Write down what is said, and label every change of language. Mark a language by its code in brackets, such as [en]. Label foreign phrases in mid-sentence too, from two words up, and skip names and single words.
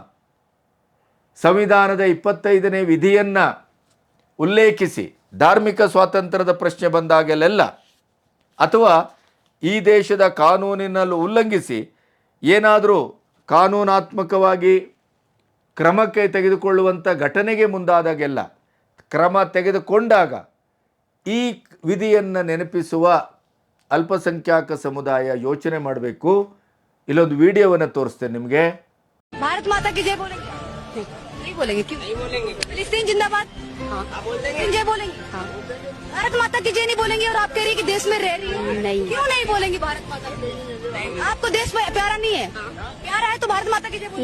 [kn] ಸಂವಿಧಾನದ 25ನೇ ವಿಧಿಯನ್ನು ಉಲ್ಲೇಖಿಸಿ ಧಾರ್ಮಿಕ ಸ್ವಾತಂತ್ರ್ಯದ ಪ್ರಶ್ನೆ ಬಂದಾಗಲೆಲ್ಲ, ಅಥವಾ ಈ ದೇಶದ ಕಾನೂನಿನಲ್ಲಿ ಉಲ್ಲಂಘಿಸಿ ಏನಾದರೂ ಕಾನೂನಾತ್ಮಕವಾಗಿ ಕ್ರಮಕ್ಕೆ ತೆಗೆದುಕೊಳ್ಳುವಂಥ ಘಟನೆಗೆ ಮುಂದಾದಾಗೆಲ್ಲ, ಕ್ರಮ ತೆಗೆದುಕೊಂಡಾಗ ಈ ವಿಧಿಯನ್ನು ನೆನಪಿಸುವ ಅಲ್ಪಸಂಖ್ಯಾತ ಸಮುದಾಯ ಯೋಚನೆ ಮಾಡಬೇಕು. ಇಲ್ಲೊಂದು ವಿಡಿಯೋವನ್ನು ತೋರಿಸ್ತೇನೆ ನಿಮಗೆ. [hi] भारत माता की जय बोलेंगे? नहीं बोलेंगे। क्यों नहीं बोलेंगे? फिलिस्तीन जिंदाबाद। हाँ बोलेंगे। जय बोलेंगे? हाँ। भारत माता की जय नहीं बोलेंगे और आप कह रही है कि देश में रह रही है? नहीं। क्यों नहीं बोलेंगे भारत माता की जय? आपको देश में प्यारा नहीं है? प्यारा है तो भारत माता की जय बोलेंगे?